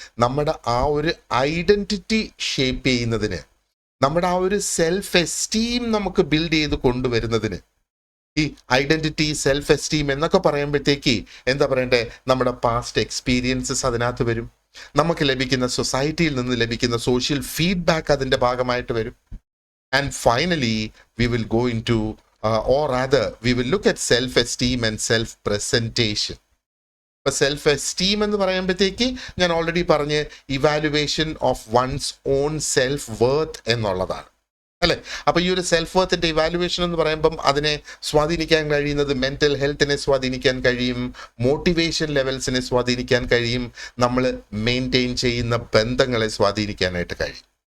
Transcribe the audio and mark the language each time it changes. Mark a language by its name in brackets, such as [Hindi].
[Malayalam] നമ്മുടെ ആ ഒരു ഐഡൻറ്റിറ്റി ഷേപ്പ് ചെയ്യുന്നതിന്, നമ്മുടെ ആ ഒരു സെൽഫ് എസ്റ്റീം നമുക്ക് ബിൽഡ് ചെയ്ത് കൊണ്ടുവരുന്നതിന്. ഈ ഐഡൻറ്റിറ്റി, സെൽഫ് എസ്റ്റീം എന്നൊക്കെ പറയുമ്പോഴത്തേക്ക് എന്താ പറയണ്ടേ, നമ്മുടെ പാസ്റ്റ് എക്സ്പീരിയൻസസ് അതിനകത്ത് വരും. നമുക്ക് ലഭിക്കുന്ന സൊസൈറ്റിയിൽ നിന്ന് ലഭിക്കുന്ന സോഷ്യൽ ഫീഡ്ബാക്ക് അതിൻ്റെ ഭാഗമായിട്ട് വരും. [English] And finally we will go into or rather we will look at self-esteem and self-presentation. [Malayalam] ഇപ്പോൾ സെൽഫ് എസ്റ്റീം എന്ന് പറയുമ്പോഴത്തേക്ക് ഞാൻ ഓൾറെഡി പറഞ്ഞ് [English] evaluation of one's own self worth [Malayalam] എന്നുള്ളതാണ് അല്ലേ. അപ്പോൾ ഈ ഒരു സെൽഫ് വർത്തിൻ്റെ ഇവാലുവേഷൻ എന്ന് പറയുമ്പം അതിനെ സ്വാധീനിക്കാൻ കഴിയുന്നത് മെൻ്റൽ ഹെൽത്തിനെ സ്വാധീനിക്കാൻ കഴിയും, മോട്ടിവേഷൻ ലെവൽസിനെ സ്വാധീനിക്കാൻ കഴിയും, നമ്മൾ മെയിൻറ്റെയിൻ ചെയ്യുന്ന ബന്ധങ്ങളെ സ്വാധീനിക്കാനായിട്ട് കഴിയും.